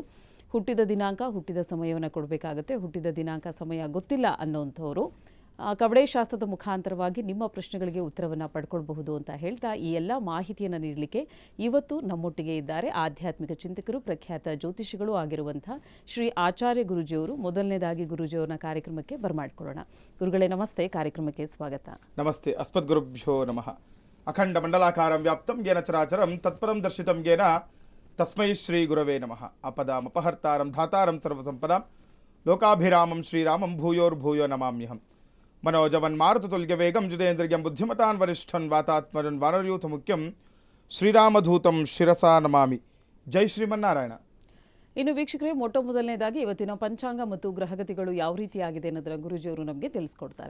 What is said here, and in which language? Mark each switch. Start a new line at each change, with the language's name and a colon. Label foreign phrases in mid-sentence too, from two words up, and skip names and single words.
Kannada: ಹುಟ್ಟಿದ ದಿನಾಂಕ, ಹುಟ್ಟಿದ ಸಮಯವನ್ನು ಕೊಡಬೇಕಾಗತ್ತೆ. ಹುಟ್ಟಿದ ದಿನಾಂಕ, ಸಮಯ ಗೊತ್ತಿಲ್ಲ ಅನ್ನೋಂಥವ್ರು ಕವಡೆ ಶಾಸ್ತ್ರದ ಮುಖಾಂತರವಾಗಿ ನಿಮ್ಮ ಪ್ರಶ್ನೆಗಳಿಗೆ ಉತ್ತರವನ್ನು ಪಡ್ಕೊಳ್ಬಹುದು ಅಂತ ಹೇಳ್ತಾ ಈ ಎಲ್ಲ ಮಾಹಿತಿಯನ್ನು ನೀಡಲಿಕ್ಕೆ ಇವತ್ತು ನಮ್ಮೊಟ್ಟಿಗೆ ಇದ್ದಾರೆ ಆಧ್ಯಾತ್ಮಿಕ ಚಿಂತಕರು, ಪ್ರಖ್ಯಾತ ಜ್ಯೋತಿಷಿಗಳು ಆಗಿರುವಂಥ ಶ್ರೀ ಆಚಾರ್ಯ ಗುರುಜಿಯವರು. ಮೊದಲನೇದಾಗಿ ಗುರುಜಿಯವರನ್ನ ಕಾರ್ಯಕ್ರಮಕ್ಕೆ ಬರಮಾಡ್ಕೊಳ್ಳೋಣ. ಗುರುಗಳೇ ನಮಸ್ತೆ, ಕಾರ್ಯಕ್ರಮಕ್ಕೆ ಸ್ವಾಗತ.
Sanskrit: ನಮಸ್ತೆ. ಅಸ್ಮದ್ ಗುರುಭ್ಯೋ ನಮಃ. ಅಖಂಡ ಮಂಡಲಾಕಾರಂ ವ್ಯಾಪ್ತಂ ಯೇನ ಚರಾಚರಂ ತತ್ಪರಂ ದರ್ಶಿತಂ ಯೇನ ತಸ್ಮೈ ಶ್ರೀ ಗುರವೇ ನಮಃ. ಅಪದಾಮಪಹರ್ತಾರಂ ಧಾತಾರಂ ಸರ್ವಸಂಪದಾಂ ಲೋಕಾಭಿರಾಮಂ ಶ್ರೀರಾಮಂ ಭೂಯೋರ್ಭೂಯೋ ನಮಾಮ್ಯಹಂ. ಮನೋಜವನ್ ಮಾರುತತುಲ್ಯ ವೇಗಂ ಜುದೇಂದ್ರಿಯಂ ಬುದ್ಧಿಮತಾನ್ ವರಿಷ್ಠನ್ ವಾತಾತ್ಮಜನ್ ವಾನರಯೂಥ ಮುಖ್ಯಂ ಶ್ರೀರಾಮಧೂತಂ ಶಿರಸಾ ನಮಾಮಿ. ಜೈ ಶ್ರೀಮನ್ನಾರಾಯಣ.
Kannada: ಇನ್ನು ವೀಕ್ಷಕರೇ, ಮೊದಲನೇದಾಗಿ ಇವತ್ತಿನ ಪಂಚಾಂಗ ಮತ್ತು ಗ್ರಹಗತಿಗಳು ಯಾವ ರೀತಿಯಾಗಿದೆ ಅನ್ನೋದರ ಗುರುಜಿಯವರು ನಮಗೆ ತಿಳಿಸ್ಕೊಡ್ತಾರೆ.